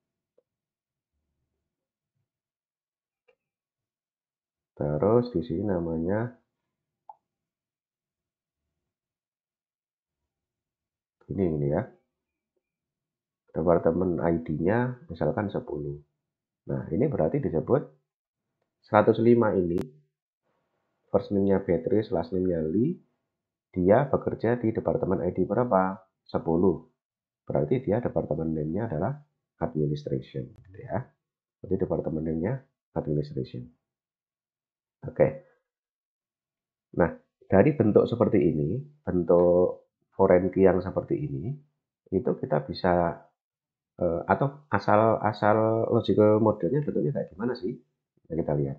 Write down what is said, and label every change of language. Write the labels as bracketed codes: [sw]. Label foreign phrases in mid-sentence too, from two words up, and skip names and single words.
[id] Terus di sini namanya ini ya. Departemen ID-nya misalkan 10. Nah, ini berarti disebut 105 ini [en] first name-nya [id] Beatrice, [en] last name-nya [id] Lee. Dia bekerja di departemen ID berapa? 10. Berarti dia departemen name-nya adalah administration gitu ya. Jadi departemen name-nya administration. Oke. Nah, dari bentuk seperti ini, bentuk [en] foreign key [id] yang seperti ini, itu kita bisa atau asal [en] logical modelnya [id] bentuknya kayak gimana sih? Nah, kita lihat.